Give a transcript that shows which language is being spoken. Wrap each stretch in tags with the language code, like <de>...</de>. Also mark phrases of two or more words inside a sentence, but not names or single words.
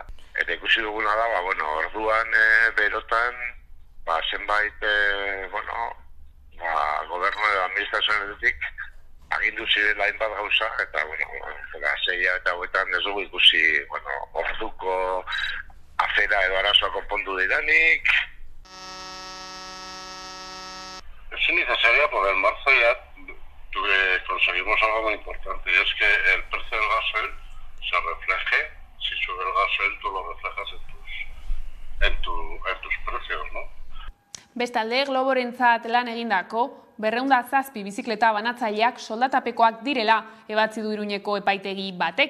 <eu>Eta ikusi duguna da, orduan berotan, zenbait, gobernu edo administrazionetik agindu zirela hainbat gauza, eta, zeia eta hauetan ez dugu ikusi, orduko afera edo arazoa konpondu diranik.</eu> <es>Es innecesaria porque en marzo ya conseguimos algo muy importante, y es que el precio del gasoil se refleje, si sube el gasoil tú lo reflejas en tus precios, ¿no?</es> <eu>Bestalde, Globorentzat lan egindako 207 bizikleta banatzaileak soldatapekoak direla ebatzi du Iruñeko epaitegi batek.</eu>